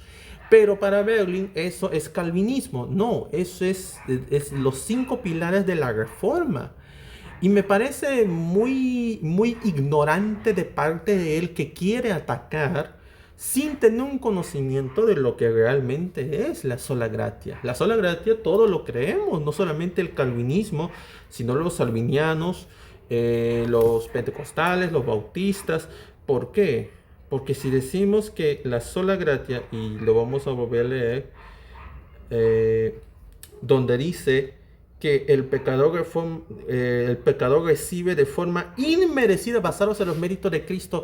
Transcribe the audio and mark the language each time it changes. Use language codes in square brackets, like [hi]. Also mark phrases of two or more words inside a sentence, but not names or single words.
[es] Pero para Berlin eso es calvinismo. No, eso es los 5 pilares de la Reforma. Y me parece muy ignorante de parte de él que quiere atacar sin tener un conocimiento de lo que realmente es la [la] sola gratia. [es] La [la] sola gratia [es] todos lo creemos, no solamente el calvinismo, sino los albinianos, los pentecostales, los bautistas. ¿Por qué? Porque si decimos que la [la] sola gratia, [es] y lo vamos a volver a leer, donde dice que el pecador recibe de forma inmerecida basados en los méritos de Cristo.